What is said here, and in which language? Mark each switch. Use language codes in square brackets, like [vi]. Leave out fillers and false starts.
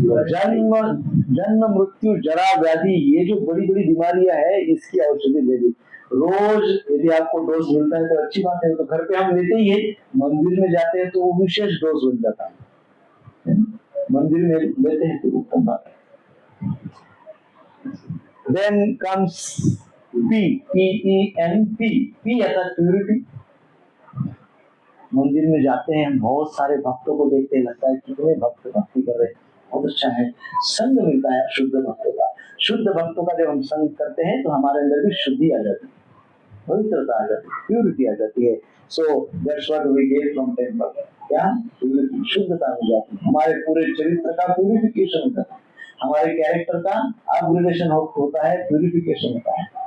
[hi] जन्म जन्म मृत्यु जरा व्याधि, ये जो बड़ी बड़ी बीमारियां है इसकी औषधि दे दी। रोज यदि आपको डोज मिलता है तो अच्छी बात है, तो घर पे हम लेते ही है, मंदिर में जाते हैं तो वो विशेष डोज बन जाता है, मंदिर में लेते हैं तो उत्तम बात है। [en] Then comes P, P-E-N-P, P [hi] अर्थात प्यूरिटी। मंदिर में जाते हैं, हम बहुत सारे भक्तों को देखते हैं, लगता है कितने भक्त भक्ति कर रहे हैं, बहुत अच्छा है, संग मिलता है शुद्ध भक्तों का। शुद्ध भक्तों का जब हम संग करते हैं तो हमारे अंदर भी शुद्धि आ जाती है, पवित्रता आ जाती है, प्यूरिटी आ जाती है। [en] so that's what we get from temple, [hi] क्या प्यूरिटी, शुद्धता हो जाती है, हमारे पूरे चरित्र का प्यूरिफिकेशन होता है, हमारे कैरेक्टर का अपग्रेडेशन होता है, प्यूरिफिकेशन होता है।